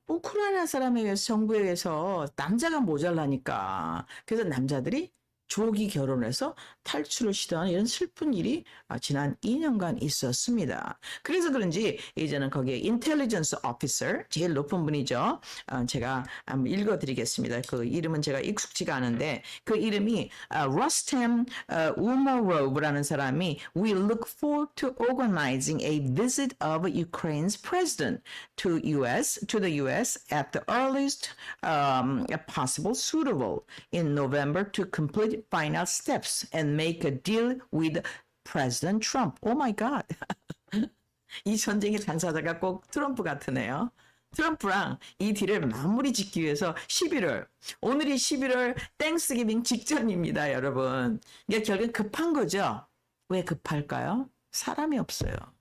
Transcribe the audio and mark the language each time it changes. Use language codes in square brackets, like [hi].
[ko] 우크라이나 사람에 의해서, 정부에 의해서 남자가 모자라니까. 그래서 남자들이 조기 결혼해서 탈출을 시도하는 이런 슬픈 일이 지난 2년간 있었습니다. 그래서 그런지 이제는 거기에 인텔리전스 오피서 제일 높은 분이죠. 제가 한번 읽어드리겠습니다. 그 이름은 제가 익숙지가 않은데 그 이름이 Rustem Umarov라는 사람이 [en] We look forward to organizing a visit of Ukraine's president to the U.S. at the earliest possible suitable in November to complete final steps and make a deal with President Trump. Oh my God. [ko] 이 전쟁의 당사자가 꼭 트럼프 같으네요. 트럼프랑 이 딜을 마무리 짓기 위해서 11월, 오늘이 11월 땡스기빙 직전입니다, 여러분. 이게 결국 급한 거죠. 왜 급할까요? 사람이 없어요.